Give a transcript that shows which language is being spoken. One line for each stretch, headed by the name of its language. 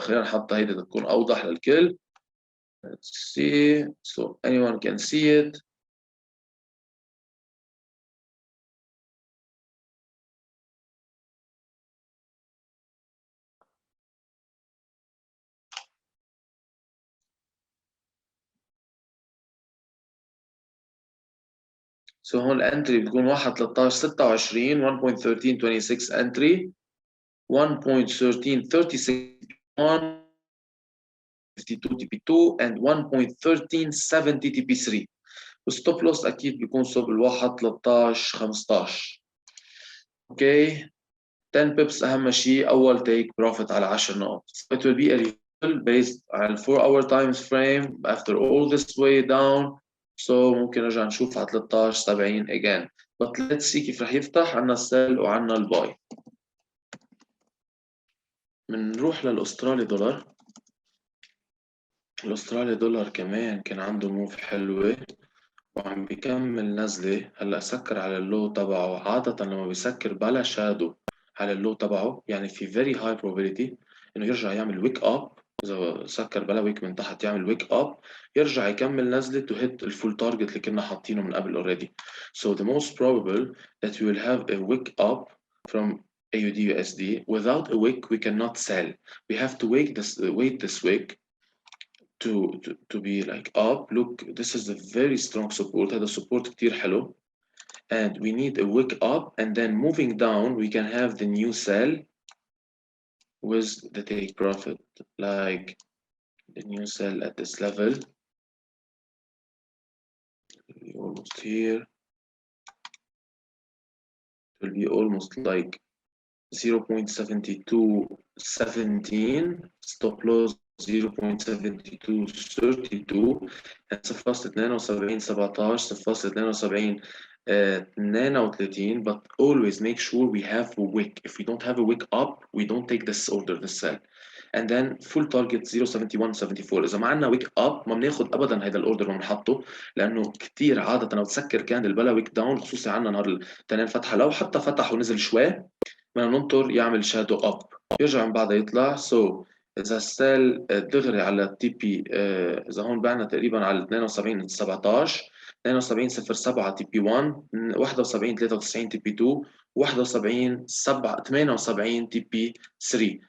Arabic: خلينا نحط هيدا تكون أوضح للكل.
English: Let's see, so anyone can see it. So
Arabic: هون الانتري بتكون
English: 1 13 26 1.1326 entry, 1.1336 52 TP2 and 1.1370 TP3.
Arabic: والستوب لوس اكيد بيكون صوب الواحد 13 15. اوكي, 10 pips اهم شيء اول تيك بروفيت على 10 نقط.
English: It will be a reversal based على 4 hour time frame after all this way down.
Arabic: So ممكن نرجع نشوف على 13 70 again.
English: But let's see
Arabic: كيف رح يفتح. عنا السيل وعنا الباي. بنروح للاسترالي دولار. الاسترالي دولار كمان كان عنده موف حلوة وعم بيكمل نزلة. هلا سكر على اللو تبعه. عادة لما بيسكر بلا شادو على اللو تبعه يعني في
English: very high probability
Arabic: انه يرجع يعمل ويك اب، اذا سكر بلا ويك من تحت يعمل ويك اب، يرجع يكمل نزله
English: to hit
Arabic: الفول تارجت اللي كنا حاطينه من قبل already.
English: So the most probable that we will have a wick up from AUD USD. Without a wick we cannot sell. We have to wait this wick to be like up. Look, this is a very strong support.
Arabic: هذا support كتير حلو.
English: And we need a wick up, and then moving down we can have the new sell with the take profit, like the new sell at this level, almost here. It will be almost like 0.7217, stop loss 0.7232,
Arabic: صفصل 72 17 صفصل 72 32.
English: But always make sure we have a wick. If we don't have a wick up, we don't take this order, this sell. And then full target 0.7174.
Arabic: اذا ما عندنا ويك اب ما بناخذ ابدا هذا الاوردر ما بنحطه، لانه كثير عاده لو تسكر كاندل بلا ويك داون، خصوصي عندنا نهار الاثنين فتحه، لو حتى فتح ونزل شوي بدنا ننطر يعمل شادو اب، يرجع من بعدها يطلع. سو اذا السيل دغري على التي بي، اذا هون بعنا تقريبا على 72 17 72 07 تي بي 1 71 93 تي بي 2 71 7 78 تي بي 3.